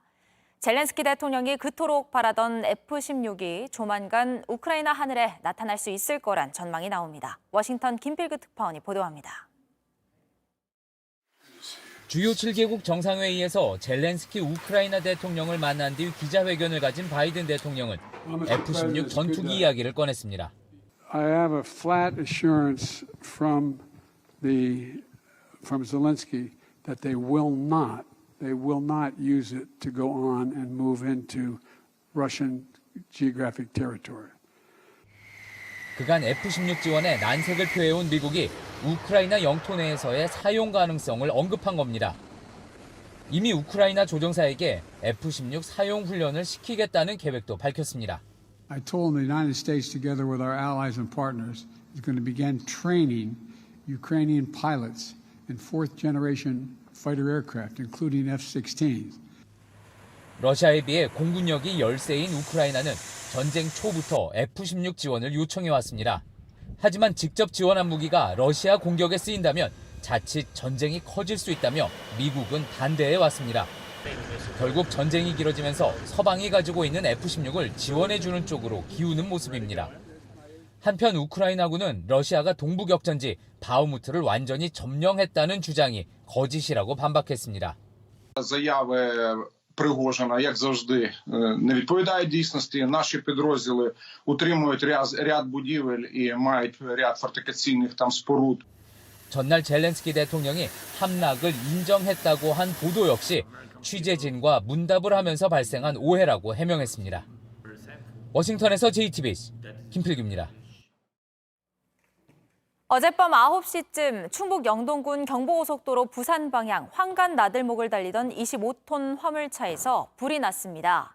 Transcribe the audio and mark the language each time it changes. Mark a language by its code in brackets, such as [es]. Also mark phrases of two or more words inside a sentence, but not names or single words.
[ko] 젤렌스키 대통령이 그토록 바라던 F-16이 조만간 우크라이나 하늘에 나타날 수 있을 거란 전망이 나옵니다. 워싱턴 김필규 특파원이 보도합니다. 주요 7개국 정상회의에서 젤렌스키 우크라이나 대통령을 만난 뒤 기자회견을 가진 바이든 대통령은 F-16 전투기 이야기를 꺼냈습니다. [en] I have a flat assurance from Zelensky that they will not use it to go on and move into Russian geographic territory. [ko] 그간 F-16 지원에 난색을 표해온 미국이 우크라이나 영토 내에서의 사용 가능성을 언급한 겁니다. 이미 우크라이나 조종사에게 F-16 사용 훈련을 시키겠다는 계획도 밝혔습니다. [en] I told them the United States, together with our allies and partners, is going to begin training Ukrainian pilots in fourth-generation fighter aircraft, including F-16s. [ko] 러시아에 비해 공군력이 열세인 우크라이나는 전쟁 초부터 F-16 지원을 요청해왔습니다. 하지만 직접 지원한 무기가 러시아 공격에 쓰인다면 자칫 전쟁이 커질 수 있다며 미국은 반대해왔습니다. 결국 전쟁이 길어지면서 서방이 가지고 있는 F-16을 지원해주는 쪽으로 기우는 모습입니다. 한편 우크라이나군은 러시아가 동부격전지 바흐무트를 완전히 점령했다는 주장이 거짓이라고 반박했습니다. [uk] Пригожина, як завжди, не відповідає дійсності. Наші підрозділи утримують ряд будівель і мають ряд фортифікаційних там споруд. [ko] 전날 젤렌스키 대통령이 함락을 인정했다고 한 보도 역시 취재진과 문답을 하면서 발생한 오해라고 해명했습니다. 워싱턴에서 JTBC 김필규입니다. 어젯밤 9시쯤 충북 영동군 경부고속도로 부산 방향 황간 나들목을 달리던 25톤 화물차에서 불이 났습니다.